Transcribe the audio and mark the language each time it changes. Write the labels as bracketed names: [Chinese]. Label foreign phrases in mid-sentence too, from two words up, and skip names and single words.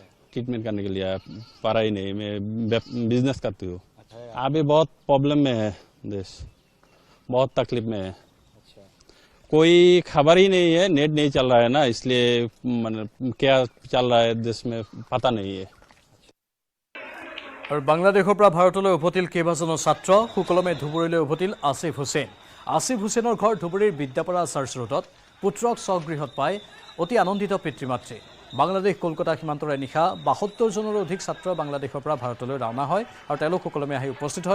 [Hindi] ट्रीटमेंट करने के लिए आया, पढ़ाई नहीं, मैं बिजनेस करती हूँ। अभी बहुत प्रॉब्लम में है देश, बहुत तकलीफ में है। अच्छा। कोई खबर ही नहीं है, नेट नहीं चल रहा है ना, इसलिए क्या चल रहा है देश में पता नहीं है। [Assamese] और बांग्लादेशৰ পৰা ভাৰতলৈ উভতিল কেইবাজনো ছাত্ৰ। সুকলমে ধুবুৰীলৈ উভতিল আসিফ হুছেইন। আসিফ হুছেইনৰ ঘৰ ধুবুৰীৰ বিদ্যাপাৰা চাৰ্চ ৰোডত। পুত্ৰক স্বগৃহত পাই অতি আনন্দিত পিতৃ মাতৃ। বাংলাদেশ কলকাতা সীমান্তৰে নিশা 72 জনৰো অধিক ছাত্ৰ বাংলাদেশৰ পৰা ভাৰতলৈ ৰাওনা হয় আৰু তেওঁলোক সুকলমে আহি উপস্থিত হয়।